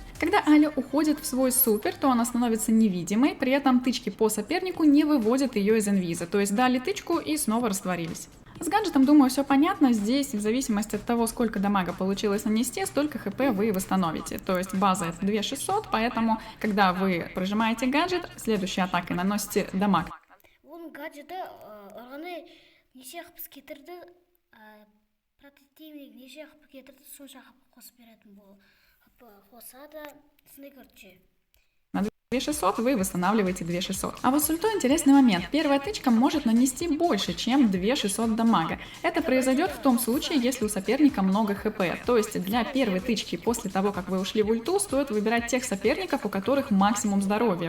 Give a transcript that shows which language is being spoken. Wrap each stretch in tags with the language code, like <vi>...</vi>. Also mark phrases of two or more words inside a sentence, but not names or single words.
<ru>Когда Алли уходит в свой супер, то она становится невидимой, при этом тычки по сопернику не выводят ее из инвиза, то есть дали тычку и снова растворились. С гаджетом, думаю, все понятно. Здесь, в зависимости от того, сколько дамага получилось нанести, столько хп вы восстановите. То есть база это 2600, поэтому, когда вы прожимаете гаджет, следующей атакой наносите дамаг</ru> <kk>Оның гаджеті ұрғаны неше қып кетірді, прототивник неше қып кетірді, сонша қып қосып беретін бұл. Қосады, сынды көртші.</kk> <ru>на 2600, вы восстанавливаете 2600. А вот с ультой интересный момент. Первая тычка может нанести больше, чем 2600 дамага. Это произойдет в том случае, если у соперника много хп. То есть для первой тычки после того, как вы ушли в ульту, стоит выбирать тех соперников, у которых максимум здоровья.</ru>